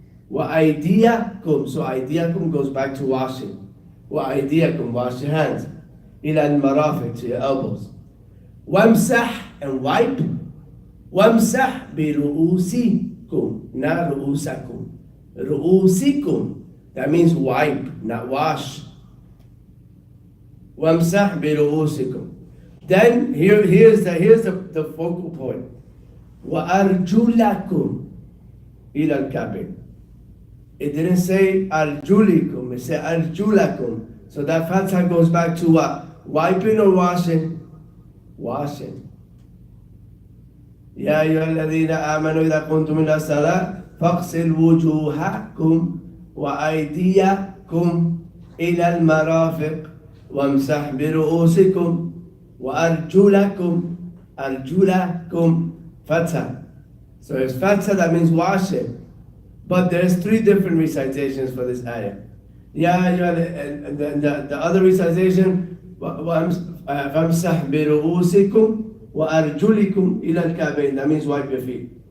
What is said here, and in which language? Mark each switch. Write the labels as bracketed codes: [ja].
[en] وأيديكم, so أيديكم goes back to washing. وأيديكم, wash your hands. [ar] إلى المرافق, [en] to your elbows. وامسح, and wipe. [ar] وامسح برؤوسكم, not رؤوسكم. [en] رؤوسكم, that means wipe, not wash. [ar] وامسح برؤوسكم. [en] Then here's the focal point. [ar] وأرجلكم إلى الكعبين. [en] It didn't say arjulikum, it said arjulakum. So that fatha goes back to what? Wiping or washing? Washing. [ar] يا أيها الذين آمنوا إذا قمتم إلى الصلاة فاغسلوا وجوهكم وأيديكم إلى المرافق وامسح برؤوسكم وأرجلكم. [en] أرجلكم fatha. So it's fatha, that means washing. But there's 3 different recitations for this ayah. And the other recitation, [ar] فَامْسَحْ بِرُؤُوسِكُمْ وَأَرْجُلِكُمْ إِلَى الْكَعْبَيْنِ, [en] that means wipe your feet.